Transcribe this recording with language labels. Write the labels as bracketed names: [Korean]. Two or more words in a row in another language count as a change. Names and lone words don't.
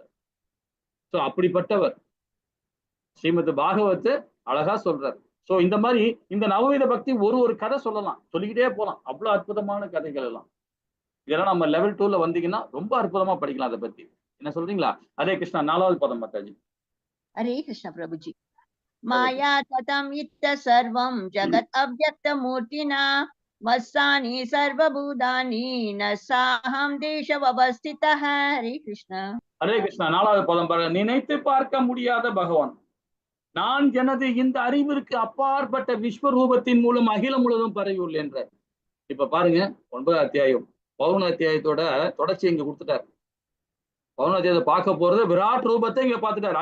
[Tamil] சோ அப்படிப்பட்டவர் ஸ்ரீமத் பாகவத்தை அழகா சொல்றார். சோ இந்த மாதிரி இந்த நவவித பக்தி ஒரு கதை சொல்லலாம், சொல்லிக்கிட்டே போலாம். அவ்வளவு அற்புதமான கதைகள் எல்லாம். இதெல்லாம் நம்ம லெவல் 2ல வந்தீங்கன்னா ரொம்ப அற்புதமா படிக்கலாம் அதை பத்தி. என்ன சொல்றீங்களா? ஹரே கிருஷ்ணா. 4வது பதம் மாதாஜி. [Hindi] हरे कृष्ण प्रभुजी। [Sanskrit] माया ततं इत्थ सर्वं जगत् अव्यक्तमूर्तिना मत्सानि सर्वभूतानि न साहं देशवस्थितः। [Hindi] हरे कृष्ण। [Tamil] ஹரே கிருஷ்ணா. 4வது பதம் பாருங்க. நினைத்து பார்க்க முடியாத பகவான், நான் எனது இந்த அறிவிற்கு அப்பாற்பட்ட விஸ்வரூபத்தின் மூலம் அகிலம் முழுவதும் பரவி உள்ளேன். இப்ப பாருங்க, 9வது அத்தியாயம் 11வது அத்தியாயத்தோட தொடர்ச்சி இங்க கொடுத்துட்டார். 11வது அத்தியாயத்தை பார்க்க போறது விராட் ரூபத்தை இங்க பார்த்துட்டார்.